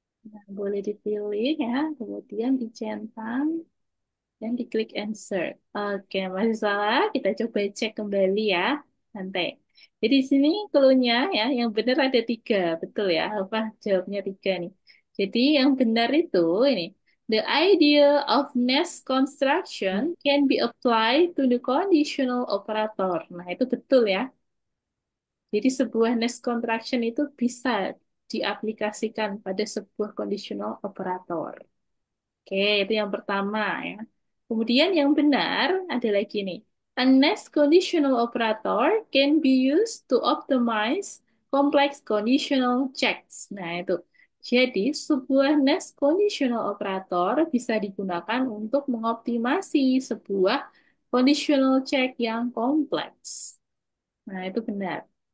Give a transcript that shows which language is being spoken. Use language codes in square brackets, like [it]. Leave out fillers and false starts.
[id] Nah, boleh dipilih ya, kemudian dicentang dan diklik insert. Oke, masih salah. Kita coba cek kembali ya. Santai. Jadi di sini clue-nya ya, yang benar ada 3. Betul ya, apa jawabnya 3 nih. Jadi yang benar itu ini. [en] The idea of nest construction can be applied to the conditional operator. [id] Nah, itu betul ya. Jadi sebuah nest contraction itu bisa diaplikasikan pada sebuah conditional operator. Oke, itu yang pertama ya. Kemudian yang benar ada lagi nih. [en] A nest conditional operator can be used to optimize complex conditional checks. [id] Nah, itu. Jadi, sebuah nest conditional operator bisa digunakan untuk mengoptimasi sebuah conditional check yang kompleks. Nah, itu benar.